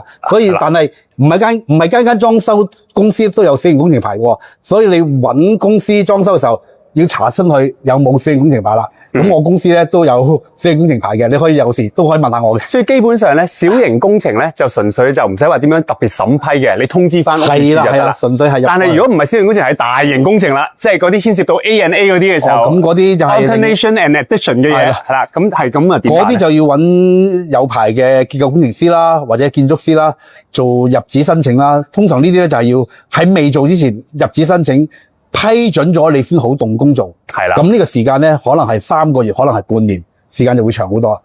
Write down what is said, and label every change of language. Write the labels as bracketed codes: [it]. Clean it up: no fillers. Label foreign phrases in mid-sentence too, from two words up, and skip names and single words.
[yue] 所以但係唔係間裝修公司都有小型工程牌喎，所以你揾公司裝修嘅時候，要查詢佢有冇小型工程牌啦。咁我公司咧都有小型工程牌嘅，你可以有時都可以問下我嘅。所以基本上咧，小型工程咧就純粹就唔使話點樣特別審批嘅，你通知翻屋宇署就得啦。純粹係。但係如果唔係小型工程，係大型工程啦，即係嗰啲牽涉到 A&A 嗰啲嘅時候，咁嗰啲就係 [en] alternation and addition [yue] 嘅嘢係啦。咁係咁啊點？嗰啲就要揾有牌嘅結構工程師啦，或者建築師啦，做入紙申請啦。通常呢啲咧就係要喺未做之前入紙申請。批准咗你先好動工做。係啦。咁呢個時間咧，可能係3個月，可能係半年，時間就會長好多。